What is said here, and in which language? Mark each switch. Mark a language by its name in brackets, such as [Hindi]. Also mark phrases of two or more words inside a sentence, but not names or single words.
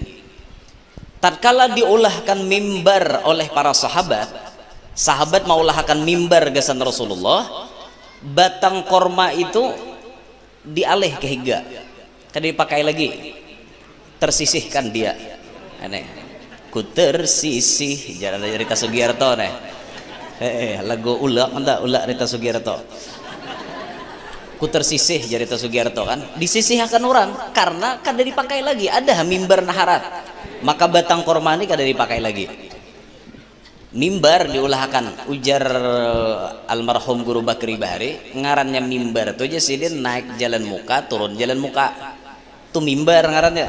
[Banjar] Tatkala diulahkan mimbar oleh para sahabat maulahkan mimbar gasan Rasulullah, batang korma itu dialih ke higa, kan dipakai lagi, tersisihkan dia. Aneh, ku tersisih, jangan ada Rita Sugiarto nih. Lagu ulak Rita Sugiarto. Ku tersisih jadi Rita Sugiarto kan, disisihkan orang karena kada dipakai lagi, ada mimbar naharat, maka batang korma ini kada dipakai lagi. Mimbar diulahkan, ujar almarhum Guru Bakri Bahari, ngarannya mimbar tuh aja sih, dia naik jalan muka turun jalan muka tuh mimbar ngarannya.